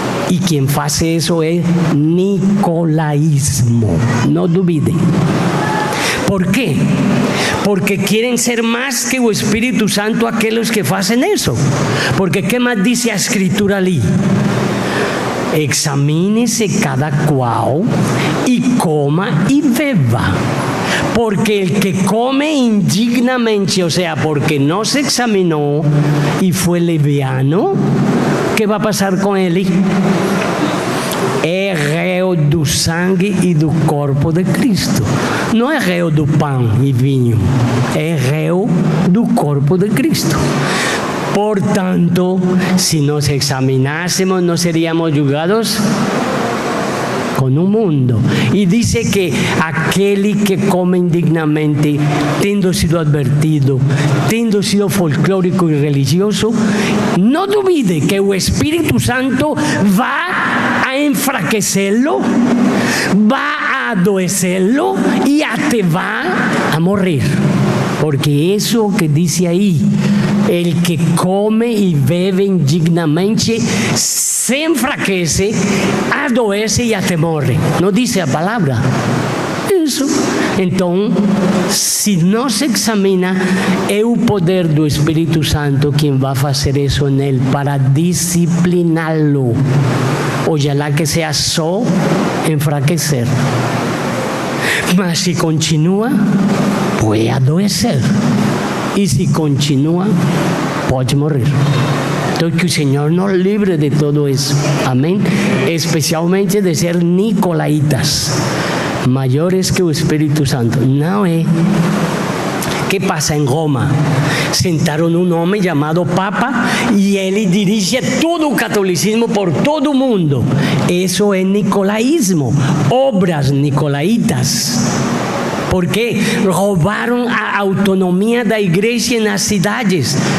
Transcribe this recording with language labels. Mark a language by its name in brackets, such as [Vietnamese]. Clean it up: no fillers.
[Portuguese] E quem faz isso é nicolaísmo. Não duvidem. ¿Por quê? Porque querem ser mais que o Espírito Santo aqueles que fazem isso. Porque que mais diz a Escritura ali? Examine-se cada qual e coma e beba. [Spanish] Porque el que come indignamente, o sea, porque no se examinó y fue leviano, ¿qué va a pasar con él? [Portuguese] É réu do sangue e do corpo de Cristo. Não é réu do pão e vinho, é réu do corpo de Cristo. Portanto, se nos examinássemos, não seríamos julgados com o mundo. E diz que aquele que come indignamente, tendo sido advertido, tendo sido folclórico e religioso, não duvide que o Espírito Santo vai a enfraquecê-lo, vai a [Spanish] adoecerlo y te va a morir. Porque eso que dice ahí, el que come y bebe indignamente se enfraquece, adoece y te muere. No dice la palabra. Eso. [Portuguese] Então, se não se examina, é o poder do Espírito Santo quem vai fazer isso nele para discipliná-lo. Ojalá que seja só enfraquecer. Mas se continua, pode adoecer. E se continua, pode morrer. Então, que o Senhor nos livre de todo isso. Amém? Especialmente de ser nicolaítas. Maiores que o Espírito Santo. Não é. [Spanish] que pasa en Roma? Sentaron un hombre llamado Papa y él dirige todo el catolicismo por todo el mundo. Eso es nicolaísmo, obras nicolaitas. [Portuguese] Porque roubaram a autonomia da igreja nas cidades.